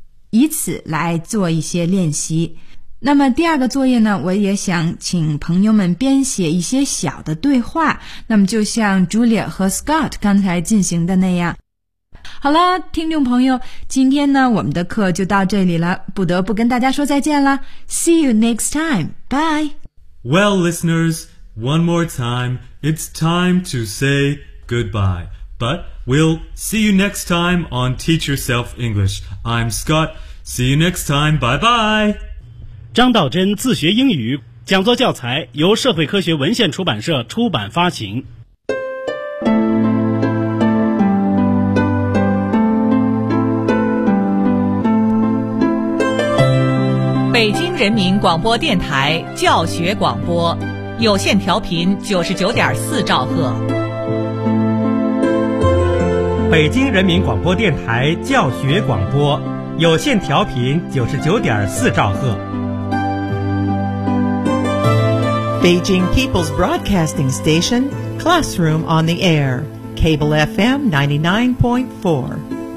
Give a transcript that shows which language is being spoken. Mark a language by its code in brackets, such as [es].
[zh] 以此来做一些练习。那么第二个作业呢，我也想请朋友们编写一些小的对话，那么就像 Julia 和 Scott 刚才进行的那样。好了，听众朋友，今天呢我们的课就到这里了，不得不跟大家说再见了。 [en] See you next time, bye. Well listeners, one more time, it's time to say goodbye. But we'll see you next time on Teach Yourself English. I'm Scott, see you next time, bye bye. [zh] 张道真自学英语讲座教材由社会科学文献出版社出版发行。北京人民广播电台教学广播，有线调频99.4兆赫。北京人民广播电台教学广播，有线调频99.4兆赫。 [en] Beijing People's Broadcasting Station, Classroom on the Air, Cable FM 99.4.